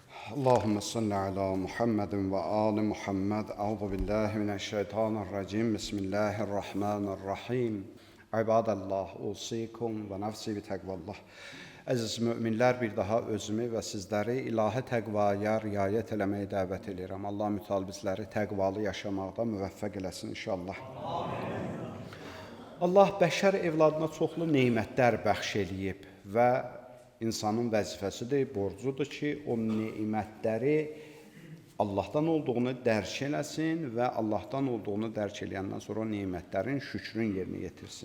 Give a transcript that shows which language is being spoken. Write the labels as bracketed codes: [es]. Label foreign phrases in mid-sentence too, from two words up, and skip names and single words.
[ar] اللهم صل على محمد وآل محمد. أعوذ بالله من الشيطان الرجيم. بسم الله الرحمن الرحيم. عباد الله، أوصيكم ونفسي بتقوى الله. [az] Əziz müminlər, bir daha özümü və sizləri ilahi təqvaya riayət eləməyə dəvət edirəm. Allah mütəal bizləri təqvalı yaşamaqda müvəffəq eləsin inşallah. Allah bəşər evladına çoxlu nemətlər bəxş eləyib və insanın vəzifəsidir, borcudur ki, o nemətləri Allahdan olduğunu dərk eləsin və Allahdan olduğunu dərk eləyəndən sonra o nemətlərin şükrün yerinə yetirsin.